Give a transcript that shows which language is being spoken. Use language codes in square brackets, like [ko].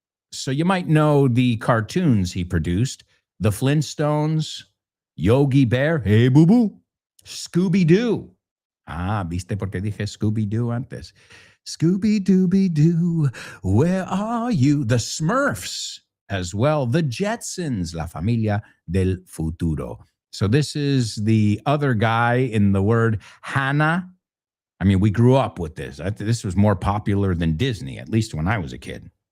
[en] So you might know the cartoons he produced: The Flintstones, Yogi Bear, Hey Boo Boo, Scooby-Doo. [es] Ah, ¿viste por qué dije Scooby-Doo antes? [en] Scooby-Dooby-Doo, where are you? The Smurfs as well. The Jetsons, La Familia del Futuro. So this is the other guy in the word Hannah. I mean, we grew up with this. This was more popular than Disney, at least when I was a kid.